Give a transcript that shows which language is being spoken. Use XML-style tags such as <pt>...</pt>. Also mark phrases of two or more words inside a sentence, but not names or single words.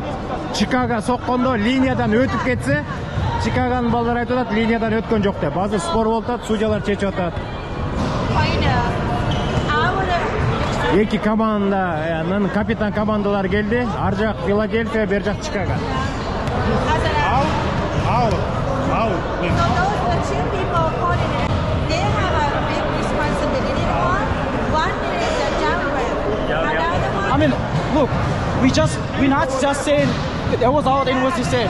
<ky>Чикаго соккондо линиядан өтүп кетсе, Чикагонун балдары айтып атат, линиядан өткөн жок деп. Азыр спор болуп атат, судьялар чечип атат. Эки команданын капитан командалары келди. Ар жак Филадельфия, бер жак Чикаго.</ky> <en>So those are the two people coordinated. They have a big responsibility. One is the jump ramp. Another one. I mean, look, we not just saying that was all the university said.</en>